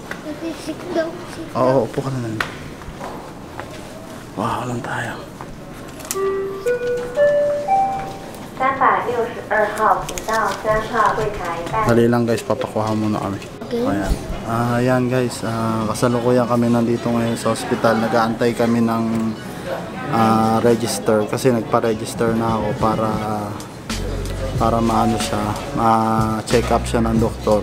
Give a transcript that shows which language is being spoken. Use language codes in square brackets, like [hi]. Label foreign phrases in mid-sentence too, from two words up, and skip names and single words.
[tl] Oo, upo ka na lang. Wow, lang tayo. [zh] 362号，请到3号柜台办。 [tl] Dali lang guys, papakuha muna kami. Ayan. Ayan guys, kasalukuyan kami nandito ngayon sa ospital. Nag-aantay kami ng register kasi nagpa-register na ako para maano siya, ma-check up siya ng doktor.